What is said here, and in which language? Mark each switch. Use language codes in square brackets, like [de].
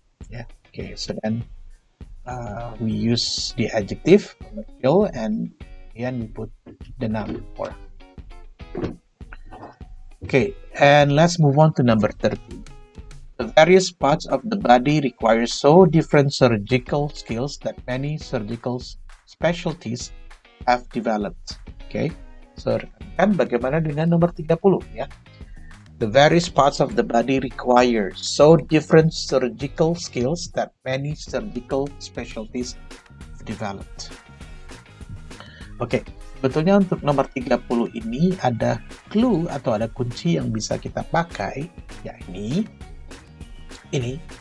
[en] Yeah, okay, so then we use the adjective commercial and then we put the noun for. Okay, and let's move on to number 30. The various parts of the body require so different surgical skills that many surgical specialties have developed. [id] Okay, so kan bagaimana dengan nomor 30 ya? [en] The various parts of the body require so different surgical skills that many surgical specialties have developed. [id] Oke, sebetulnya untuk nomor 30 ini ada clue atau ada kunci yang bisa kita pakai, yakni ini.